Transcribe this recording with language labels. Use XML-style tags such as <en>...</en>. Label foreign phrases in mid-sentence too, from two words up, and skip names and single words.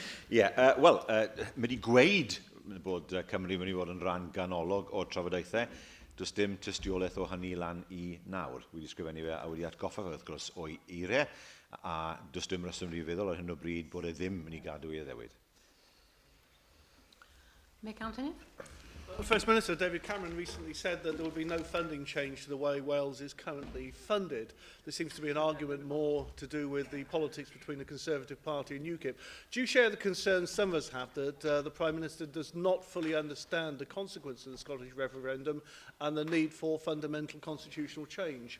<cy>Ie, wel, mae wedi gweud bod Cymru mynd i fod yn rhan ganolog o'r trafodaethau. Does dim tystiolaeth o hynny lan i nawr. Wedi sgrifennu fe a wedi atgoffa fe wrth gwrs o'i eiriau, a does dim reswm i feddwl ar hyn o bryd bod e ddim yn ei gadw i addewid. Mick Anthony.</cy> <en>The First Minister, David Cameron, recently said that there will be no funding change to the way Wales is currently funded. There seems to be an argument more to do with the politics between the Conservative Party and UKIP. Do you share the concerns some of us have that the Prime Minister does not fully understand the consequences of the Scottish referendum and the need for fundamental constitutional change?</en>